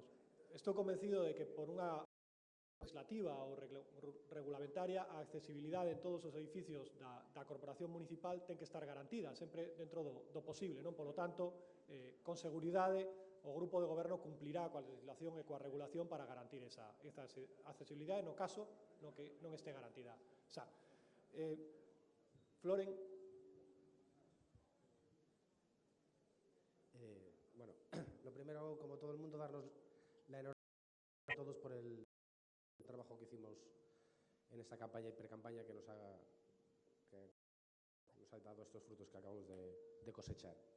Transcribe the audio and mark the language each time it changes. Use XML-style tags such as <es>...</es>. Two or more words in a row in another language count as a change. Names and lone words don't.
<gl>Estou convencido de que por unha legislativa ou regulamentaria a accesibilidade en todos os edificios da Corporación Municipal ten que estar garantida, sempre dentro do posible, non? Polo tanto, con seguridade, o Grupo de Goberno cumplirá coa legislación e coa regulación para garantir esa accesibilidade no caso no que non este garantida. Floren.</gl> <es>Bueno, lo primero, como todo el mundo, darnos la enhorabuena a todos por el trabajo que hicimos en esta campaña y pre-campaña que nos ha dado estos frutos que acabamos de cosechar.</es>